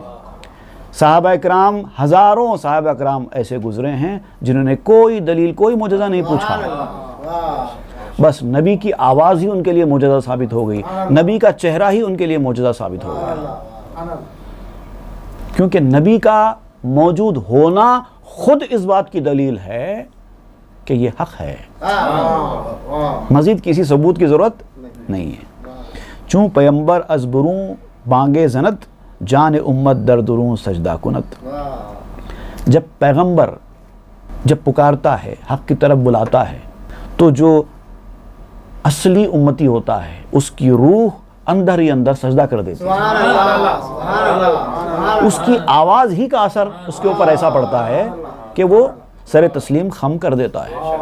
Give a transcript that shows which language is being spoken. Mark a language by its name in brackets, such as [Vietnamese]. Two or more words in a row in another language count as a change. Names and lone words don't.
[Urdu] صحابہ کرام، ہزاروں صحابہ کرام ایسے گزرے ہیں جنہوں نے کوئی دلیل، کوئی معجزہ نہیں پوچھا، بس نبی کی آواز ہی ان کے لیے معجزہ ثابت ہو گئی، نبی کا چہرہ ہی ان کے لیے معجزہ ثابت ہو گیا، کیونکہ نبی کا موجود ہونا خود اس بات کی دلیل ہے کہ یہ حق ہے، مزید کسی ثبوت کی ضرورت نہیں ہے۔ [Persian] چون پیمبر از بروں بانگے زنت، جان امت در دروں سجدہ کنت۔ [Urdu] جب پیغمبر جب پکارتا ہے، حق کی طرف بلاتا ہے، تو جو اصلی امتی ہوتا ہے اس کی روح اندر ہی اندر سجدہ کر دیتی ہے۔ اس کی آواز ہی کا اثر اس کے اوپر ایسا پڑتا ہے کہ وہ سر تسلیم خم کر دیتا ہے۔